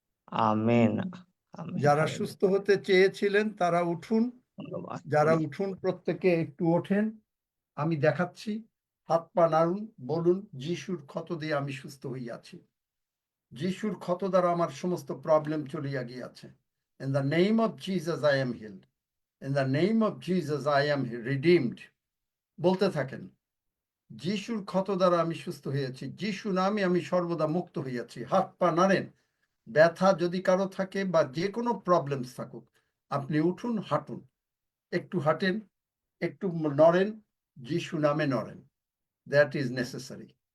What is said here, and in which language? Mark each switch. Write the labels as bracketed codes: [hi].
[bn] Amen. Amen. যারা সুস্থ হতে চেয়েছিলেন তারা উঠুন। ধন্যবাদ। যারা উঠুন প্রত্যেকে একটু ওঠেন, আমি দেখাচ্ছি। হাত পা নাড়ুন, বলুন যিশুর ক্ষত দিয়ে আমি সুস্থ হইয়াছি। যিশুর ক্ষত দ্বারা আমার সমস্ত প্রবলেম চলিয়া গিয়াছে। [en] In the name of Jesus I am healed. In the name of Jesus I am redeemed. [bn] বলতে থাকেন, যিশুর ক্ষত দ্বারা আমি সুস্থ হইয়াছি, যিশু নামে আমি সর্বদা মুক্ত হইয়াছি। হাত পা নাড়েন। ব্যথা যদি কারো থাকে বা যে কোনো প্রবলেমস থাকুক, আপনি উঠুন, হাঁটুন, একটু হাঁটেন, একটু নড়েন, যিশু নামে নড়েন। [en] That is necessary.